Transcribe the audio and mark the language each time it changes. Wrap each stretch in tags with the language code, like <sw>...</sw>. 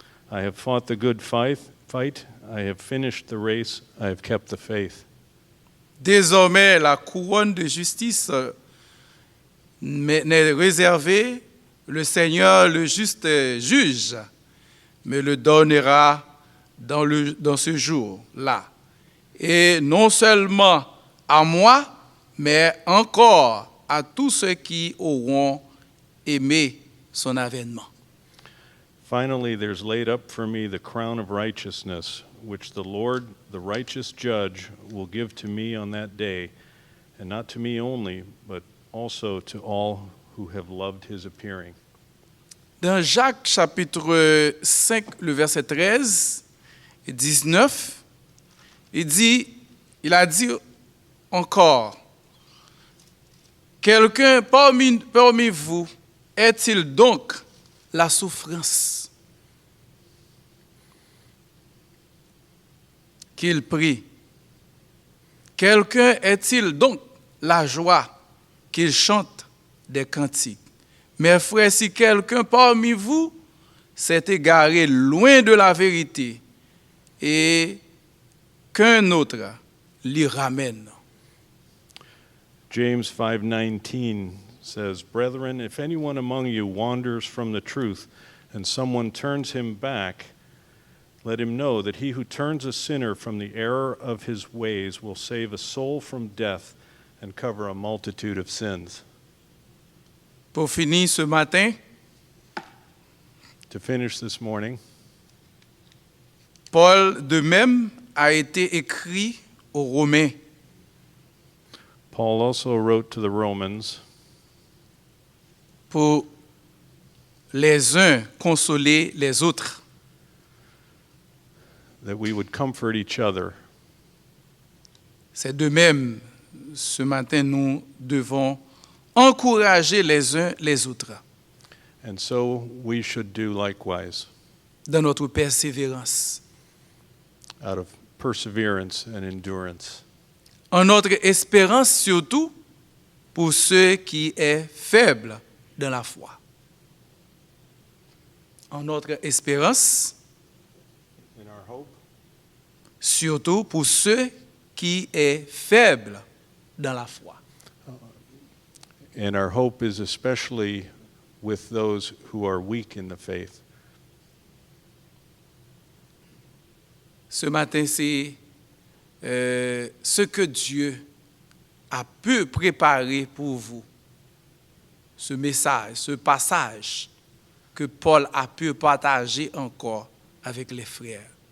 <en>I have fought the good fight, I have finished the race, I have kept the faith.</en> <fr>Désormais, la couronne de justice n'est réservée, le Seigneur, le juste juge, me le donnera dans ce jour-là. Et non seulement à moi, mais encore à tous ceux qui auront aimé son avènement.</fr> <en>Finally, there's laid up for me the crown of righteousness, which the Lord, the righteous judge, will give to me on that day, and not to me only, but also to all who have loved his appearing.</en> <fr>Dans Jacques chapitre 5, le verset 13 et 19, il a dit encore, quelqu'un parmi vous est-il donc la souffrance qu'il prie? Quelqu'un est-il donc la joie qu'il chante des cantiques? Mes frères, si quelqu'un parmi vous s'est égaré loin de la vérité et qu'un autre l'y ramène.</fr> <en>James 5:19 says, "Brethren, if anyone among you wanders from the truth, and someone turns him back, let him know that he who turns a sinner from the error of his ways will save a soul from death and cover a multitude of sins."</en> <fr>Pour finir ce matin,</fr> <en>To finish this morning,</en> <fr>Paul de même a été écrit aux Romains.</fr> <en>Paul also wrote to the Romans</en> <fr>Pour les uns consoler les autres.</fr> <en>that we would comfort each other.</en> <fr>C'est de même, ce matin, nous devons encourager les uns les autres</fr> <en>And so we should do likewise,</en> <fr>dans notre persévérance,</fr> <en>out of perseverance and endurance.</en> <fr>en notre espérance surtout pour ceux qui est faible dans la foi. En notre espérance</fr> <en>In our hope,</en> <fr>surtout pour ceux qui est faible dans la foi.</fr> <en>and our hope is especially with those who are weak in the faith.</en> <fr>Ce matin, c'est ce que Dieu a pu préparer pour vous. Ce message, ce passage que Paul a pu partager encore avec les frères.</fr>